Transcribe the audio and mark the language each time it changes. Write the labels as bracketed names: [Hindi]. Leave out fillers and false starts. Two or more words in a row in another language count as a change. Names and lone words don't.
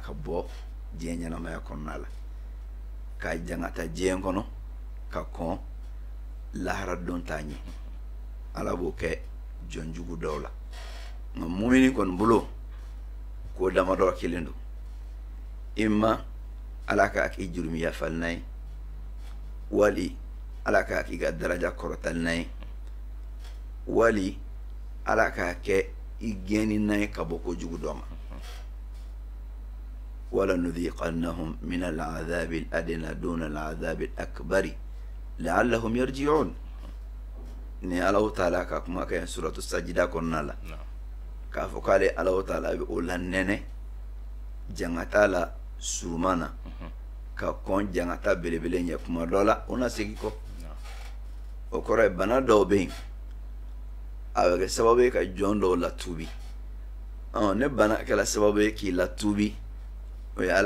[Bambara] ka bɔ diɲɛ ɲɛnamaya kɔnɔna la k'a jangata diɲɛ kɔnɔ ka kɔn lahara don t'a ɲɛ Ala b'o kɛ jɔn jugu dɔw la nka mumini kɔni bolo k'o damadɔ kelen don imma Ala k'a k'i jurumi yafali n'a ye wali Ala k'a k'i ka daraja kɔrɔtali n'a ye wali Ala k'a kɛ i gɛnni n'a ye ka bɔ kojugu dɔ ma [Arabic] ولنذيقنهم من العذاب الأدنى دون العذاب الأكبر لعلهم يرجعون [Bambara] ni Alahu taala ka kuma kɛ suratu sajida kɔnɔna la k'a fɔ k'ale Alahu taala bɛ o la nɛnɛ jangata la suruma na ka kɔn jangata belebele ɲɛ kuma dɔ la o na segin kɔ o kɔrɔ ye bana dɔw bɛ yen a bɛ kɛ sababu ye ka jɔn dɔw latubi ne bana kɛla sababu ye k'i latubi o ye